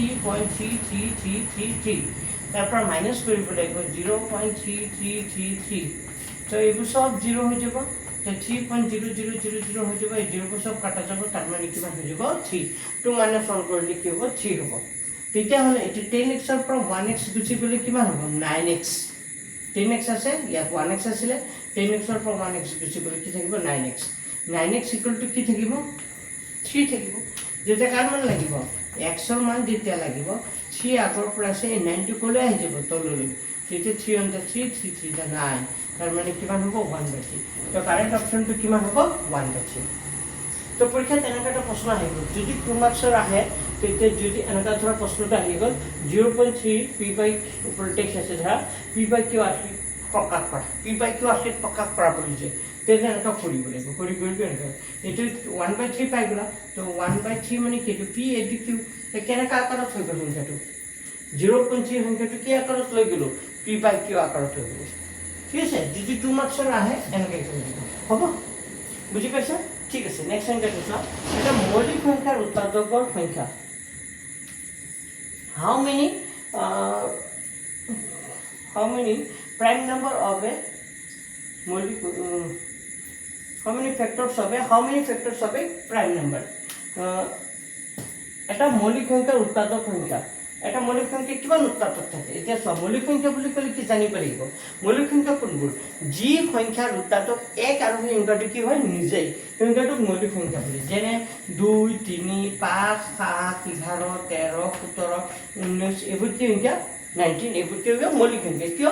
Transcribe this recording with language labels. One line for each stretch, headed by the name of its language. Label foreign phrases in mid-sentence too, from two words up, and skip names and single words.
Assamese: 3.3333 তাৰ পৰা মাইনাছ কৰিব লাগিব 0.3333 তো এইবোৰ সব 0 হৈ যাব তো 3.0000 হৈ যাব এই 0বোৰ সব কাটা যাব তাৰ মানে কিমান হৈ যাব 3 2 - 1 কৰিলে কি হ'ব 3 হ'ব তেতিয়াহ'লে এইটো 10x ৰ পৰা 1x গুচি গ'লে কিমান হ'ব 9x 10x আছে ইয়াত 1x আছিলে 10x ৰ পৰা 1x গুচি গ'লে কি থাকিব 9x
English: equal to
Assamese: কি থাকিব 3 থাকিব যেতিয়া কাৰ মান লাগিব x ৰ মান যেতিয়া লাগিব 3 আগৰ পৰা আছে 9 টো ক'লৈ আহি যাব তললৈ তেতিয়া 3
English: on the
Assamese: 3 3 3 the 9 তাৰ মানে কিমান হ'ব 1/3 তো কাৰেক্ট অপচনটো কিমান হ'ব 1/3 তো পৰীক্ষাত এনেকুৱা এটা প্ৰশ্ন আহিব যদি 2 মাৰ্কছৰ আহে তেতিয়া যদি এনেকুৱা ধৰা প্ৰশ্নটো আহি গ'ল 0.3 p/q ওপৰত টেক্সট আছে ধৰা p/q r3 প্ৰকাশ কৰা p/q r3 প্ৰকাশ কৰা বুলি যে তেতিয়া এনেকুৱা কৰিব লাগিব কৰি এনেকুৱা এইটো 1/3 পাই গ'লা তো 1/3 মানে কি এইটো p এইটো q কেনেকুৱা আকাৰত হৈ গ'ল সংখ্যাটো 0.3 সংখ্যাটো কি আকাৰত লৈ গ'লো p/q আকাৰত হৈ গ'লো ঠিক আছে যদি 2 মাৰ্কছৰ আহে এনেকৈ কৰিব হ'ব বুজি পাইছা ঠিক আছে নেক্সট সংখ্যাটো চোৱা এটা মৌলিক সংখ্যাৰ উৎপাদকৰ সংখ্যা
English: how many prime number of a
Assamese: মৌলিক
English: how many factors of a prime number
Assamese: এটা মৌলিক সংখ্যাৰ উৎপাদক সংখ্যা এটা মৌলিক সংখ্যা কিমান উৎপাদক থাকে এতিয়া চোৱা মৌলিক সংখ্যা বুলি ক'লে কি জানিব লাগিব মৌলিক সংখ্যা কোনবোৰ যি সংখ্যাৰ উৎপাদক 1 আৰু সেই সংখ্যাটো কি হয় নিজেই সংখ্যাটোক মৌলিক সংখ্যা বুলি যেনে 2 3 5 7 11 13 17 19 এইবোৰ কি সংখ্যা 19 এইবোৰ কি হ'ব মৌলিক সংখ্যা কিয়